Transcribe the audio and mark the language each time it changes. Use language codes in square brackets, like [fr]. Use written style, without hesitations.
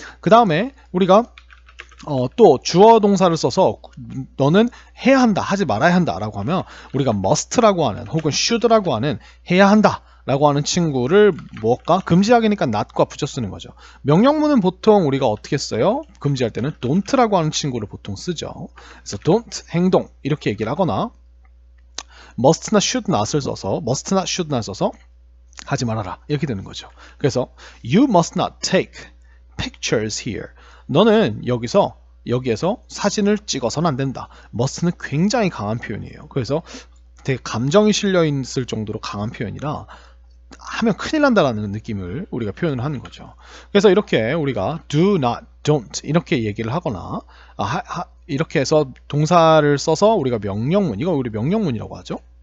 [ko] 그 다음에 우리가 또 주어 동사를 써서 너는 해야 한다, 하지 말아야 한다 라고 하면 우리가 must라고 하는 혹은 should라고 하는 해야 한다 라고 하는 친구를 무엇과 금지하기니까 not과 붙여 쓰는 거죠. 명령문은 보통 우리가 어떻게 써요? 금지할 때는 don't라고 하는 친구를 보통 쓰죠. 그래서 don't, 행동 이렇게 얘기를 하거나 must나 should not을 써서 [en] must not, should not [ko] 써서 하지 말아라 이렇게 되는 거죠. 그래서 [en] you must not take pictures here. [ko] 너는 여기에서 사진을 찍어서는 안 된다. must는 굉장히 강한 표현이에요. 그래서 되게 감정이 실려 있을 정도로 강한 표현이라 하면 큰일 난다라는 느낌을 우리가 표현을 하는 거죠. 그래서 이렇게 우리가 [en] do not, don't [ko] 이렇게 얘기를 하거나 이렇게 해서 동사를 써서 우리가 명령문, 이거 우리 명령문이라고 하죠.